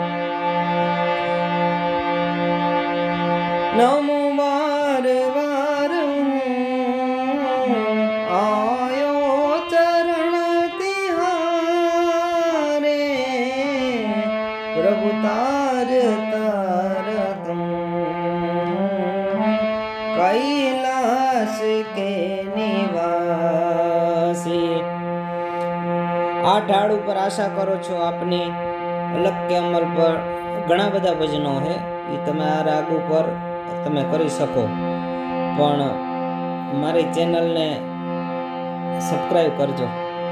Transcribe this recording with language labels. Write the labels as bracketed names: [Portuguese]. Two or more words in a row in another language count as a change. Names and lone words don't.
[Hindi] नमो बार बार आयो चरण तिहारे प्रभु तार तार तुम कैलाश के निवासी। [Gujarati] આ ઢાળ ઉપર આશા કરો છો આપની અલગ કે અમલ પર ઘણા બધા ભજનો છે એ તમે આ રાગ ઉપર તમે કરી શકો, પણ મારી ચેનલને સબસ્ક્રાઈબ કરજો.